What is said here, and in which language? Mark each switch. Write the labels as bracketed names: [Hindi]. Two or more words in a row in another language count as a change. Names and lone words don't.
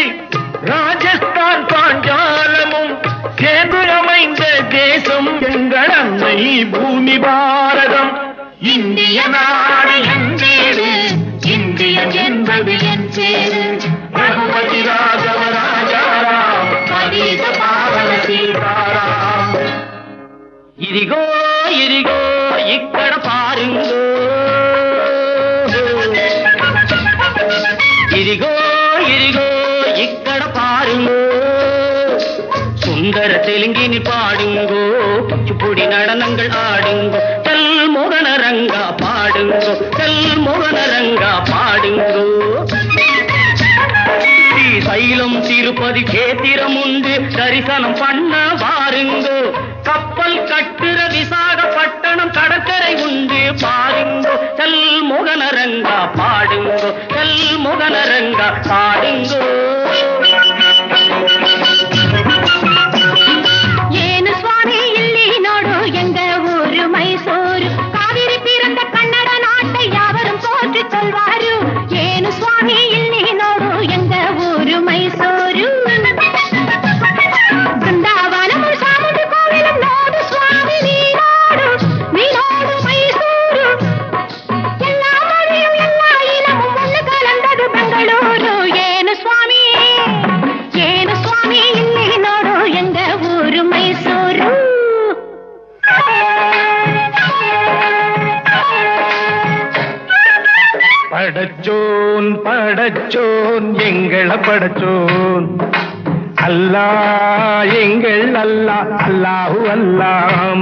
[Tamil] ராஜஸ்தான், பாஞ்சாலமும் சேர்ந்து அமைந்த தேசம் எங்கள் அன்னை பூமி பாரதம். இந்திய நாடு என் வீடு, இந்தியன் என்பது என் பேரு. ரகுபதி ராகவ ராஜாராம், பதீத பாவன சீதாராம். [Telugu] ఇదిగో ఇదిగో ఇక్కడ పారుంగో, ఇదిగో ఇదిగో ఇక్కడ పారుంగో. [Tamil] சுந்தர தெலுங்கினி பாடுங்கோ, குச்சிப்புடி நடனங்கள் ஆடுங்கோ. கல் மோகனரங்கா பாடுங்கோ, கல் மோகனரங்கா பாடுங்கோ. ஸ்ரீசைலம் திருப்பதி கேத்திரம் உண்டு, தரிசனம் பண்ண வாருங்கோ. கப்பல் கட்டுற விசாகப்பட்டணம் கடற்கரை உண்டு பாருங்கோ. கல் மோகனரங்கா பாடுங்கோ, கல் மோகனரங்கா பாடுங்கோ. [Kannada] ಏನು ಸ್ವಾಮಿ ಇಲ್ಲಿ ನೋಡು ಎಂಗ ಊರು ಮೈಸೂರು, ಕಾವೇರಿ ತೀರದ ಕನ್ನಡ ನಾಟை [Tamil] யாவரும் போற்றி சொல்வாரு. [Kannada] ಏನು ಸ್ವಾಮಿ ಇಲ್ಲಿ ನೋಡು ಎಂಗ ಊರು ಮೈಸೂರು, ಬೃಂದಾವನము [Tamil] சாமுண்டி கோவிலும் [Kannada] ನೋಡು ಸ್ವಾಮಿ ನೀನೋಡು ಮೈಸೂರು. [Tamil] எல்லா மொழியும் எல்லா இனமும் ஒன்று கலந்தது பெங்களூರು. [Kannada] ಏನು ಸ್ವಾಮಿ ಇಲ್ಲಿ ನೋಡು ಎಂಗ ಊರು ಮೈಸೂರು. [Tamil] படச்சோன் படச்சோன் எங்கள படச்சோன், அல்லாஹ் எங்கள் அல்லாஹ், அல்லாஹு அல்லாம்.